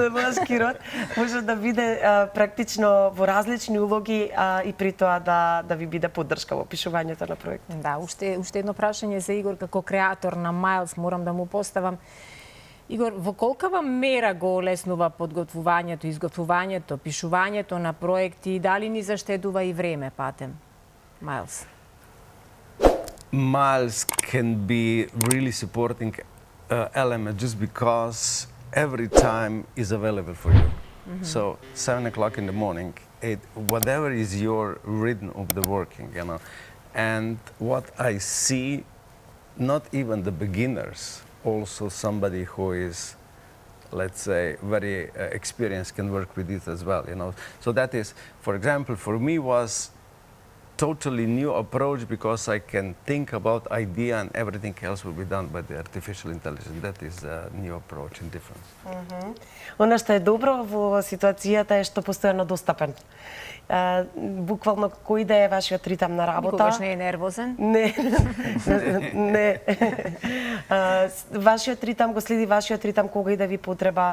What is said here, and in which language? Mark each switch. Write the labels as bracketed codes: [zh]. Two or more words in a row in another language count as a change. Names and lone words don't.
[mk] Домашки род може да биде практично во различни улоги и при тоа да ви биде поддршка во пишувањето на проект. Да, уште едно прашање за Игор како креатор на Miles, морам да му поставам. Игор, во колкава мера го олеснува подготвувањето, изготвувањето, пишувањето на проекти и дали ни заштедува и време, патем? Miles. [en] Miles can be really supporting element just because every time is available for you. So 7 o'clock in the morning, whatever is your rhythm of the working, you know. And what I see, not even the beginners, also somebody who is, let's say, very experienced can work with it as well, you know. So that is, for example, for me was totally new approach because I can think about idea and everything else will be done by the artificial intelligence. That is a new approach and difference. [mk] Она што е добро во ситуацијата е што постојано достапен. Буквално кој да е вашиот ритам на работа. Никогаш не е нервозен? Не. Не. Вашиот ритам го следи вашиот ритам кога и да ви потреба.